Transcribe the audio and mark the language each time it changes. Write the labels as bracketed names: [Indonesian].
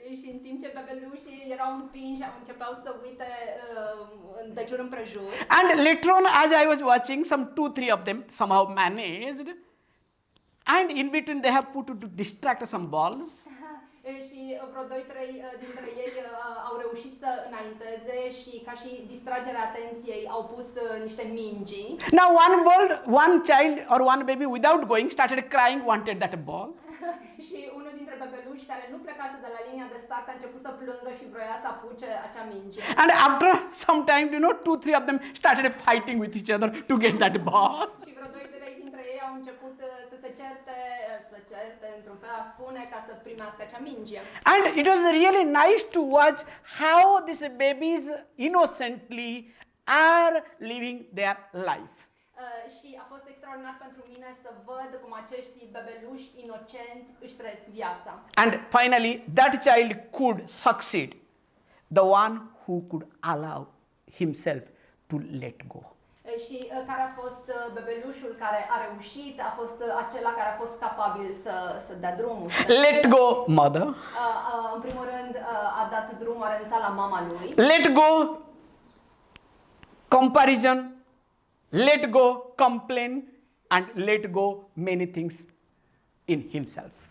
[Romanian] Și în timp ce bebelușii erau împinși, începeau să uite de jur împrejur. [English] And later on, as I was watching, some 2-3 of them somehow managed. And in between they have put to distract some balls. [Romanian] Și vreo 2-3 dintre ei au reușit să înainteze și ca și distragerea atenției au pus niște mingi. [English] Now one child or one baby without going started crying, wanted that ball. [Romanian] Și unul dintre bebeluși care nu plecase de la linia de start a început să plângă și vroia să apuce acea minge. [English] And after some time, 2-3 of them started fighting with each other to get that ball. [Romanian] Și vreo 2-3 dintre ei au început să se certe într-un fel a spune ca să primească acea minge. [English] And it was really nice to watch how these babies innocently are living their life. [Romanian] Și a fost extraordinar pentru mine să văd cum acești bebeluși inocenți își trăiesc viața. [English] And finally, that child could succeed. The one who could allow himself to let go. [Romanian] Și care a fost bebelușul care a reușit, a fost acela care a fost capabil să dea drumul. [English] Let go, mother. [Romanian] În primul rând a dat drumul, a renunțat la mama lui. [English] Let go, comparison. Let go, complain. and let go many things in himself.